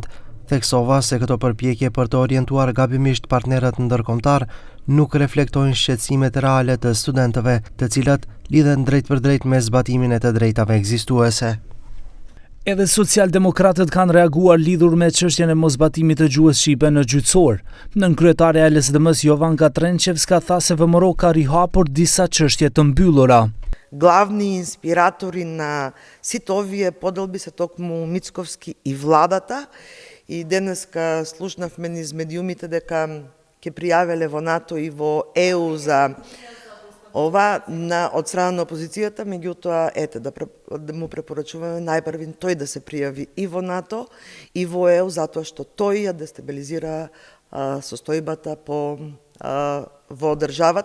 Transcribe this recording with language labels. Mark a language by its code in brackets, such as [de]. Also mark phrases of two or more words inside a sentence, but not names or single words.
[sq] Theksova se këto përpjekje për të orientuar gabimisht partnerët ndërkombëtar nuk reflektojnë shqetësimet reale të studentëve, të cilat lidhen drejt për drejt me zbatimin e të drejtave ekzistuese. Edhe socialdemokratët kanë reaguar lidhur me çështjen e mosbatimit të gjuhës shqipe në gjyqësor. Nënkryetaria e LSDM-s Jovanka Trenčevska tha se ВМРО ka rihapur disa çështje të mbyllura. [mk] Главни инспиратори на сите овие поделби се токму Мицковски и владата. И денеска слушнавме низ медиумите дека ќе пријавеле во НАТО и во ЕУ за ова од страна на опозицијата, меѓутоа да му препорачуваме најпрви тој да се пријави и во НАТО и во ЕУ, затоа што тој ја дестабилизира состојбата во државата.